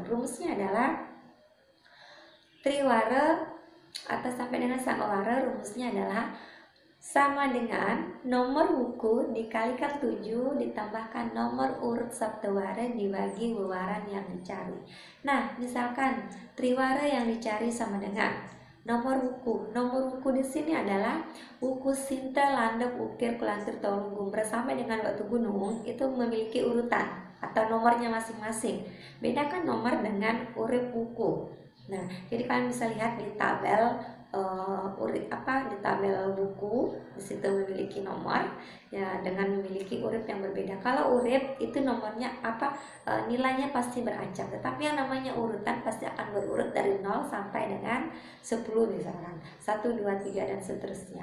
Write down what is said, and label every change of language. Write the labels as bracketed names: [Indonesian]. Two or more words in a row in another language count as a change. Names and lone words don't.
[Indonesian] Rumusnya adalah triwara atau sampai dengan sangawara, rumusnya adalah sama dengan nomor buku dikalikan 7 ditambahkan nomor urut saptawara dibagi wawaran yang dicari. Nah, misalkan triwara yang dicari sama dengan Nomor wuku. Nomor wuku di sini adalah wuku Sinta, Landep, Ukir, Kulantir, Tolunggum sampai dengan Batu Gunung itu memiliki urutan atau nomornya masing-masing. Bedakan nomor dengan urip wuku. Nah, jadi kalian bisa lihat di tabel di tabel buku di situ memiliki nomor ya dengan memiliki urip yang berbeda. Kalau urip itu nomornya nilainya pasti beracak, tetapi yang namanya urutan pasti akan berurut dari 0 sampai dengan 10 misalkan 1 2 3 dan seterusnya.